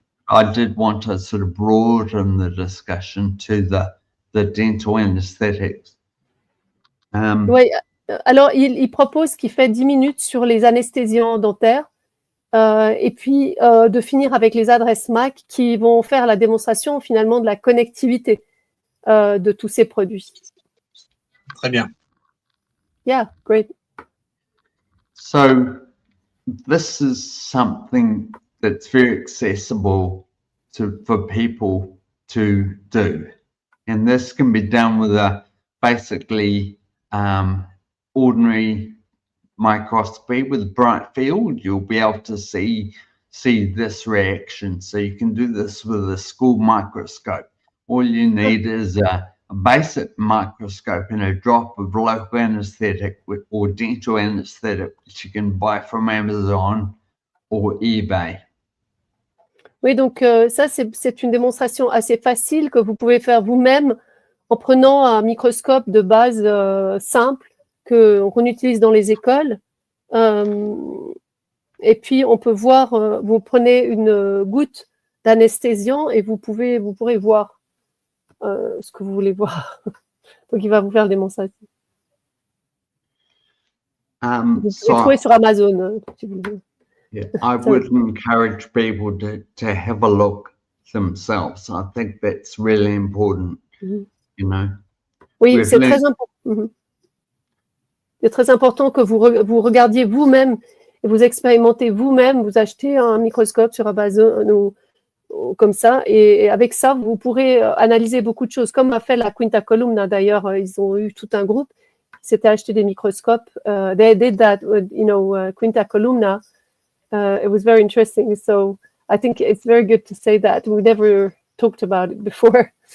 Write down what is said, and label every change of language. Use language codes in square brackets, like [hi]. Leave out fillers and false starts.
[en] I did want to sort of broaden the discussion to the dental anesthetics. [fr] Oui, alors il propose qu'il fait 10 minutes sur les anesthésiants dentaires et puis de finir avec les adresses MAC qui vont faire la démonstration finalement de la connectivité de tous ces produits. Très bien. [en] Yeah, great. So this is something that's very accessible for people to do. And this can be done with a basically ordinary microscopy with bright field. You'll be able to see this reaction. So you can do this with a school microscope. All you need is a basic microscope and a drop of local anesthetic or dental anesthetic that you can buy from Amazon or eBay. [fr] Oui, donc ça, c'est une démonstration assez facile que vous pouvez faire vous-même en prenant un microscope de base simple qu'on utilise dans les écoles. Et puis, on peut voir, vous prenez une goutte d'anesthésiant et vous pourrez voir ce que vous voulez voir. Donc, il va vous faire la démonstration. Vous pouvez trouver sur Amazon, si vous voulez. [en] Yeah, I would encourage people to have a look themselves. I think that's really important, you know. [fr] Oui, c'est très important. C'est très important que vous regardiez vous-même et vous expérimentez vous-même. Vous achetez un microscope sur Amazon ou comme ça. Et avec ça, vous pourrez analyser beaucoup de choses. Comme a fait la Quinta Columna, d'ailleurs, ils ont eu tout un groupe qui s'était acheté des microscopes. [en] They did that, Quinta Columna. It was very interesting. So I think it's very good to say that. We never talked about it before.